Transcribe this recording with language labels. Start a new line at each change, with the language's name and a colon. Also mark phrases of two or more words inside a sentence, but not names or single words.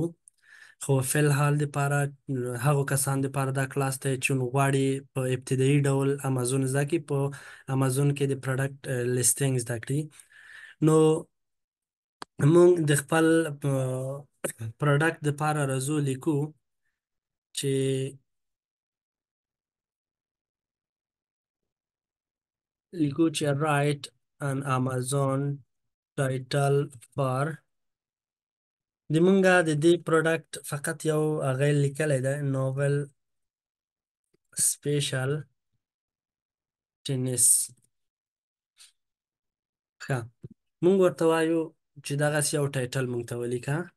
Pashto: خو فی الحال دپاره هغو کسانو دپاره دا کلاس دی چې غواړي په ابتدایي ډول امازون زده کړي، په امازون کې د
English: product listing
Pashto: زده کړي. نو موږ د خپل پروډکټ دپاره راځو لیکو چې
English: write an Amazon title for
Pashto: د مونږه د دې پروډکټ فقط یو هغه لیکلی دی، نوول سپیشل ټینس. ښه، مونږ ورته وایو چې دغسې یو ټایټل مونږ ته ولیکه.